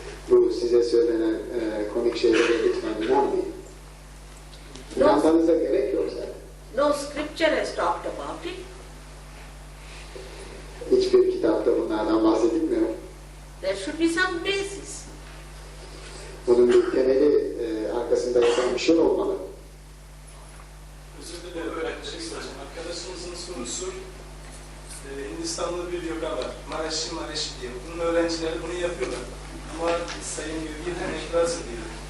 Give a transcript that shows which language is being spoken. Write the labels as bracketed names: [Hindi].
[Turkish] Bu size söylenen komik şeylere lütfen inanmayın. İnanmanıza gerek yok zaten. [English] No scripture has talked about it. [Turkish] Hiçbir kitapta bunlardan bahsedilmiyor. [English] There should be some basis. [Turkish] Bunun bir temeli arkasında yatan bir şey olmalı. Özür dilerim. Arkadaşımızın sorusu Hindistanlı bir yoga var. Maharishi Maharishi diye. Bunun öğrencileri bunu yapıyorlar. Ama Sayın Yürgin itiraz ediyor.